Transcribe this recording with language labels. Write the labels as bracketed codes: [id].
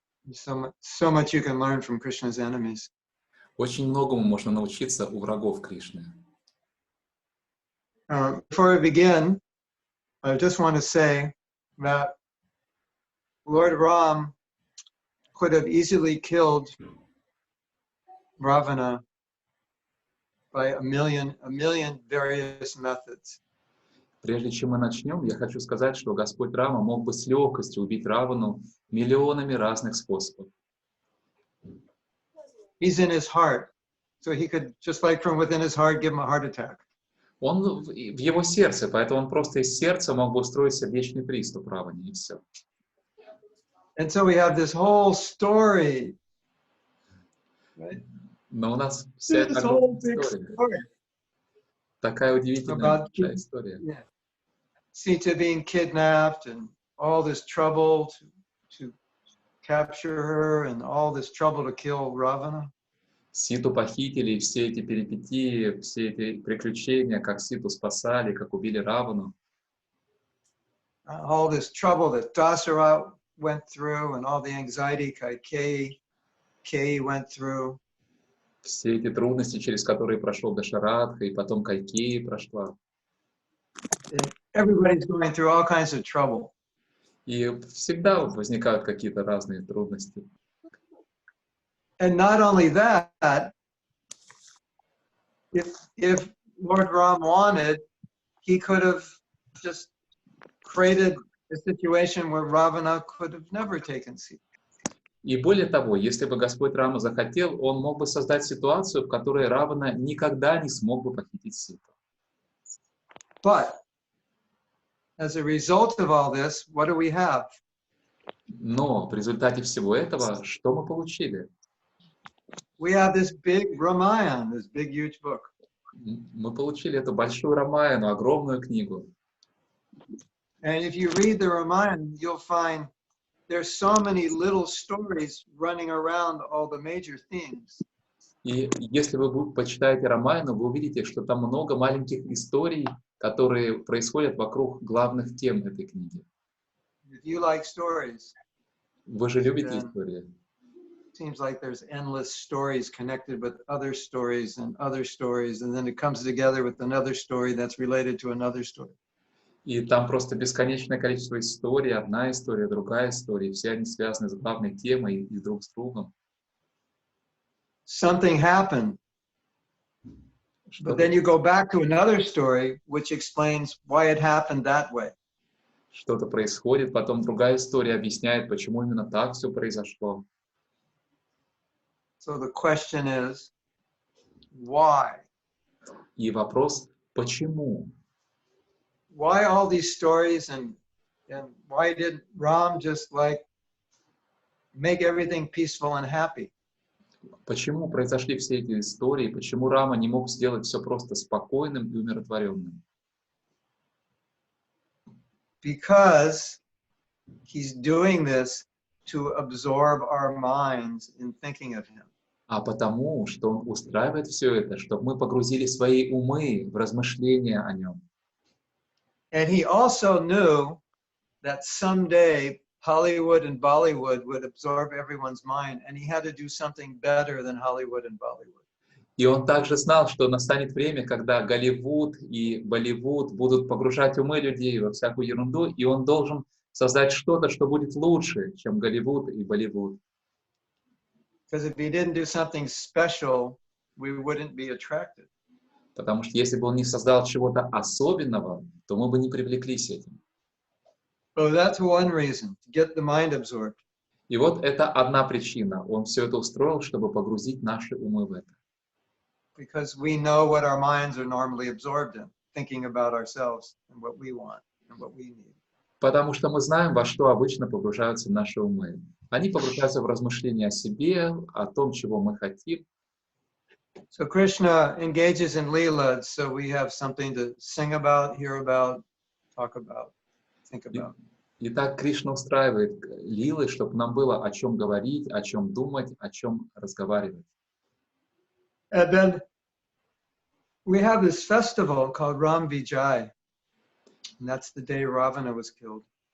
[en] So much you can learn from Krishna's enemies. [ru] Очень многому можно научиться у врагов Кришны. [en] Before we begin, I just want to say that Lord Ram could have easily killed Ravana by a million various methods. [ru] Прежде чем мы начнем, я хочу сказать, что Господь Рама мог бы с легкостью убить Равану миллионами разных способов. [en] He's in his heart, so he could, just like from within his heart, give him a heart attack. [ru] Он в его сердце, поэтому он просто из сердца мог бы устроить сердечный приступ Раване, и все. [en] And so we have this whole story, right? [ru] Но у нас вся эта история. Такая удивительная история. [en] Yeah. Sita being kidnapped and all this trouble to capture her and all this trouble to kill Ravana. [ru] Ситу похитили, и все эти перипетии, все эти приключения, как Ситу спасали, как убили Равану. [en] All this trouble that Dasara went through and all the anxiety Kaikeyi went through. [ru] Все эти трудности, через которые прошел Дашаратха, и потом Кайкеи прошла. [en] Everybody's going through all kinds of trouble. [ru] И всегда возникают какие-то разные трудности. [en] And not only that, if Lord Ram wanted, he could have just created a situation where Ravana could have never taken Sita. [ru] И более того, если бы Господь Рама захотел, он мог бы создать ситуацию, в которой Равана никогда не смог бы похитить Ситу. [en] But as a result of all this, what do we have? [ru] Но в результате всего этого, что мы получили? [en] We have this big Ramayana, this big huge book. [ru] Мы получили эту большую Рамаяну, огромную книгу. [en] And if you read the Ramayana, you'll find there's so many little stories running around all the major themes. [ru] И если вы почитаете Рамаяну, вы увидите, что там много маленьких историй, которые происходят вокруг главных тем этой книги. [en] If you like stories, [ru] вы же любите истории. [en] Seems like there's endless stories connected with other stories, and then it comes together with another story that's related to another story. [ru] И там просто бесконечное количество историй, одна история, другая история, все они связаны с главной темой и друг с другом. [en] Something happened, but then you go back to another story which explains why it happened that way. [ru] Что-то происходит, потом другая история объясняет, почему именно так все произошло. [en] So the question is, why? [ru] И вопрос, почему? [en] Why all these stories, and why did Ram just like make everything peaceful and happy? [ru] Почему произошли все эти истории? Почему Рама не мог сделать все просто спокойным и умиротворенным? [en] Because he's doing this to absorb our minds in thinking of him. [ru] А потому, что он устраивает все это, чтобы мы погрузили свои умы в размышления о нем. [en] And he also knew that someday Hollywood and Bollywood would absorb everyone's mind, and he had to do something better than Hollywood and Bollywood. [ru] И он также знал, что настанет время, когда Голливуд и Болливуд будут погружать умы людей во всякую ерунду, и он должен создать что-то, что будет лучше, чем Голливуд и Болливуд. [en] Because if he didn't do something special, we wouldn't be attracted. [ru] Потому что если бы он не создал чего-то особенного, то мы бы не привлеклись этим. [en] So that's one reason, to get the mind absorbed. [ru] И вот это одна причина. Он все это устроил, чтобы погрузить наши умы в это. [en] Because we know what our minds are normally absorbed in, thinking about ourselves and what we want and what we need. [ru] Потому что мы знаем, во что обычно погружаются наши умы. Они погружаются в размышления о себе, о том, чего мы хотим. [en] So Krishna engages in Leela, so we have something to sing about, hear about, talk about, think about. [ru] Итак, Кришна устраивает лилы, чтобы нам было о чем говорить, о чем думать, о чем разговаривать. [en] And then we have this festival called Ram Vijay, and that's the day Ravana was killed.